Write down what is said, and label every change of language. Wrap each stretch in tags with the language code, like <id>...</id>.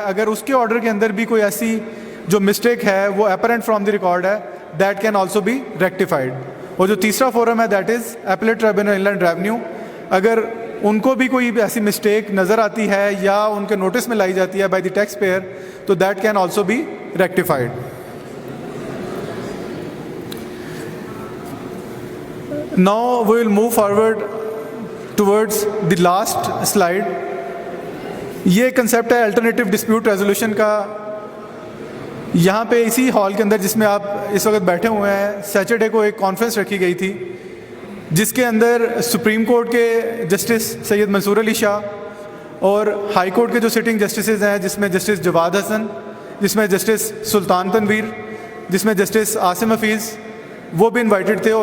<ur>اگر اس کے آرڈر کے اندر بھی کوئی ایسی جو مسٹیک ہے وہ</ur> <en>apparent from the record</en> <ur>ہے,</ur> <en>That can also be rectified.</en> <ur>اور جو تیسرا فورم ہے</ur> <en>that is appellate tribunal inland revenue,</en> <ur>اگر ان کو بھی کوئی ایسی مسٹیک نظر آتی ہے یا ان کے نوٹس میں لائی جاتی ہے</ur> <en>by the taxpayer,</en> <ur>تو</ur> <en>That can also be rectified. Now we will move forward towards the last slide.</en> <ur>یہ کنسیپٹ ہے الٹرنیٹیو ڈسپیوٹ ریزولوشن کا. یہاں پہ اسی ہال کے اندر جس میں آپ اس وقت بیٹھے ہوئے ہیں, سیٹرڈے کو ایک کانفرنس رکھی گئی تھی جس کے اندر سپریم کورٹ کے جسٹس سید منصور علی شاہ اور ہائی کورٹ کے جو سٹنگ جسٹسز ہیں, جس میں جسٹس جواد حسن, جس میں جسٹس سلطان تنویر, جس میں جسٹس عاصم حفیظ, وہ بھی انوائٹڈ تھے.</ur>